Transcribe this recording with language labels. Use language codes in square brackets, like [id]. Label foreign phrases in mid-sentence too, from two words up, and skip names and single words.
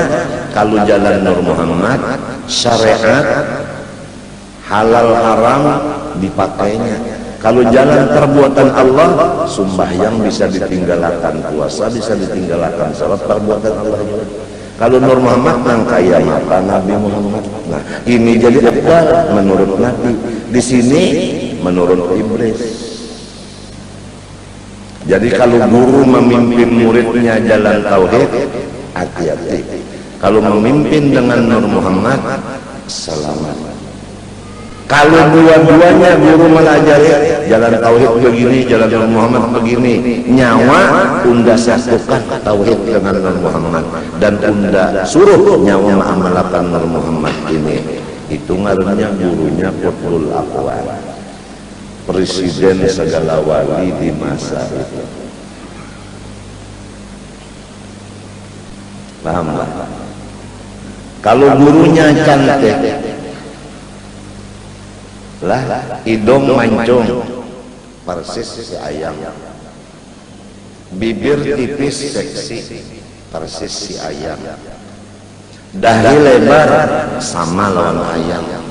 [id] Kalau jalan Nur Muhammad, syariat halal haram dipakainya. Kalau jalan perbuatan Allah, sembahyang bisa ditinggalkan, puasa bisa ditinggalkan, salat perbuatan Allah juga. [bjn] Kalau Nur Muhammad nang kaya mata Nabi Muhammad. [id] Nah, ini jadi apa menurut Nabi? Di sini menurut Iblis. Jadi kalau guru memimpin muridnya jalan tauhid, hati-hati. Kalau memimpin dengan Nur Muhammad, selamat. [bjn] Kalau dua-duanya guru melajari jalan tauhid begini, jalan Nur Muhammad begini, nyawa unda satukan tauhid dengan Nur Muhammad dan unda suruh nyawa mengamalkan Nur Muhammad ini, itu ngarannya gurunya Qutbul Aqwam, [id] presiden segala wali di masa itu. [bjn] Paham lah? Kalau gurunya cantik lah, hidung mancung persis si ayam, bibir tipis seksi persis si ayam, dahi lebar sama lawan ayam,